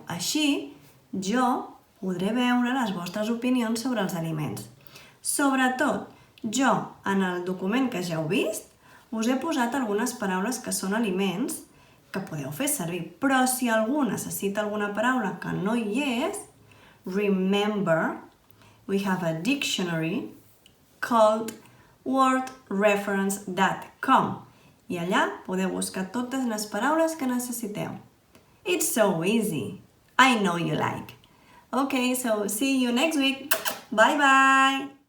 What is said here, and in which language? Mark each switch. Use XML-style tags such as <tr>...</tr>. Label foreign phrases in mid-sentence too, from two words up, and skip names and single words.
<ca>Així, jo podré veure les vostres opinions sobre els aliments. Sobretot, jo, en el document que ja heu vist, us he posat algunes paraules que són aliments que podeu fer servir. Però si algú necessita alguna paraula que no hi és,</ca> <en>remember, we have a dictionary called wordreference.com</en> <ca>i allà podeu buscar totes les paraules que necessiteu.</ca> <en>It's so easy. I know you like. Okay, so see you next week. Bye bye.</en>